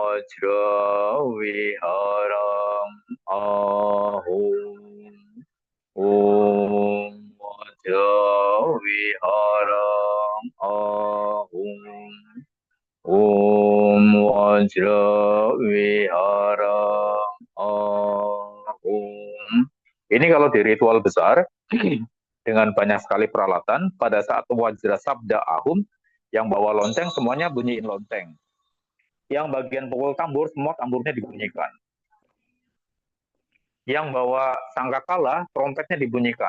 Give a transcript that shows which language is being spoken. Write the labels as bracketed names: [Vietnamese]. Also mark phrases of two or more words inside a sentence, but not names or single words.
[Sanskrit] Vajraviharam Ahum. Om Vajraviharam Ahum. Om Vajraviharam Ahum. [Indonesian] Ini kalau di ritual besar dengan banyak sekali peralatan, pada saat [Sanskrit] Wajra Sabda Ahum, [Indonesian] yang bawa lonceng semuanya bunyiin lonceng. Yang bagian pukul tambur, semua tamburnya dibunyikan. Yang bawa sangkakala, trompetnya dibunyikan.